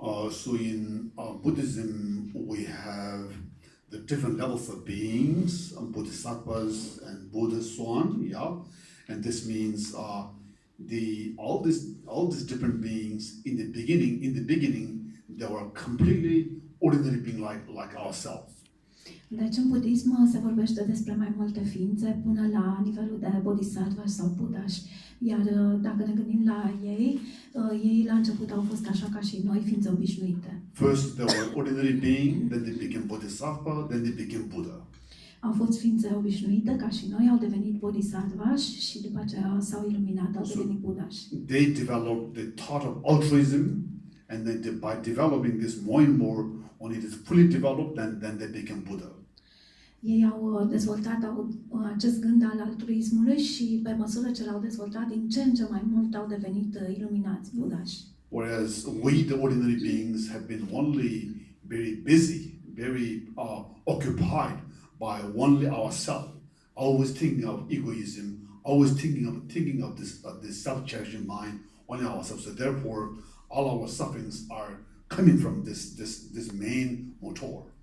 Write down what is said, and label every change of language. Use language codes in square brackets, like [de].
[en] So in Buddhism we have the different levels of beings, bodhisattvas and buddhas, so on, yeah, and this means all these different beings in the beginning they were completely ordinary being like ourselves. [ro] Deci în budism se vorbește despre mai multe ființe până la nivelul de bodhisattva sau buddhași. Iar dacă ne gândim la ei, ei la început au fost așa ca și noi, ființe obișnuite. [en] First they were ordinary being, then they became bodhisattva, then they became Buddha. [ro] Au fost ființe obișnuite ca și noi, au devenit bodhisattvași și după aceea s-au iluminat, au devenit buddhași. [en] They developed the thought of altruism, and then by developing this more and more, when it is fully developed, then they became Buddha. [ro] Ei au dezvoltat acest gând al altruismului și pe măsură ce l-au dezvoltat, din ce în ce mai mult au devenit iluminați, buddhași. [en] Whereas we, the ordinary beings, have been only very busy, very occupied by only ourselves, always thinking of egoism, always thinking of this self-cherishing mind, only ourselves. So therefore, all our sufferings are coming from this main motor.